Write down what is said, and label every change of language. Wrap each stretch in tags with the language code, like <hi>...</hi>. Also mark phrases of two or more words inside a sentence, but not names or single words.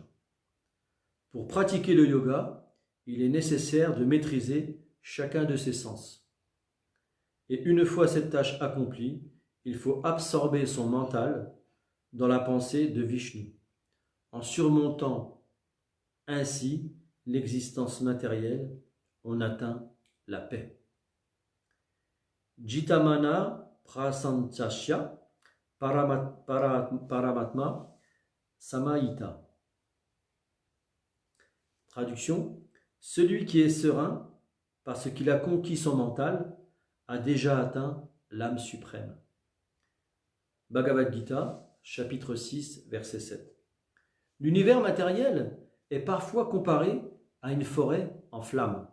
<fr>Pour pratiquer le yoga, il est nécessaire de maîtriser chacun de ses sens. Et une fois cette tâche accomplie, il faut absorber son mental dans la pensée de Vishnu, en surmontant ainsi l'existence matérielle, on atteint la paix.</fr> <sa>जितमन प्रशान्तस्य परमात्मा समाहित.</sa> <fr>Traduction: celui qui est serein parce qu'il a conquis son mental a déjà atteint l'âme suprême. Bhagavad Gita, chapitre 6, verset 7. L'univers matériel est parfois comparé à une forêt en flammes.</fr>